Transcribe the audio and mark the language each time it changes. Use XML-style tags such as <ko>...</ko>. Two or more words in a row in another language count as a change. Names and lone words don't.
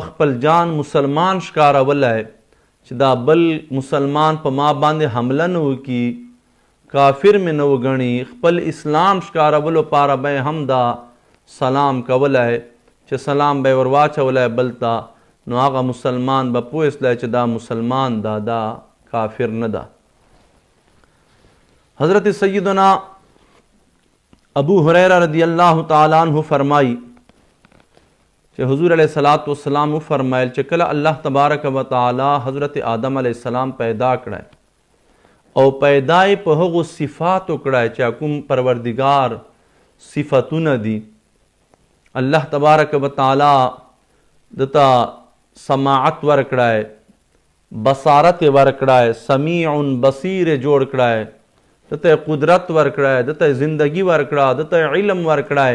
<ps>خپل جان مسلمان ښکارولی چې دا بل مسلمان په ما باندې حمله نه وکړي، کافر مې نه وګڼي، خپل اسلام ښکارولو پاره به هم دا سلام کولی چې سلام به یې ور واچولی بل ته، نو هغه مسلمان به پوه سلی چې دا مسلمان دا کافر نه ده.</ps> <ur>حضرت سیدنا ابو ہریرہ رضی اللہ تعالیٰ عنہ فرمائی کہ حضور علیہ السلام فرمائل کہ</ur> <ps>کله اللہ</ps> <ar>تبارک و تعالی</ar> <ps>حضرت آدم</ps> <ar>علیہ السلام</ar> <ps>پیدا کړای او پیدای په هغو صفاتو کړای چې کوم پروردگار صفاتونه دي.</ps> <ar>الله تبارک و تعالی</ar> <ps>دتا سماعت ورکړای، بصارت ورکړای،</ps> <ar>سمیع بصیر</ar> <ps>جوړ کړای، دته قدرت ورکړای، دته زندگی ورکړه، دته علم ورکړای.</ps>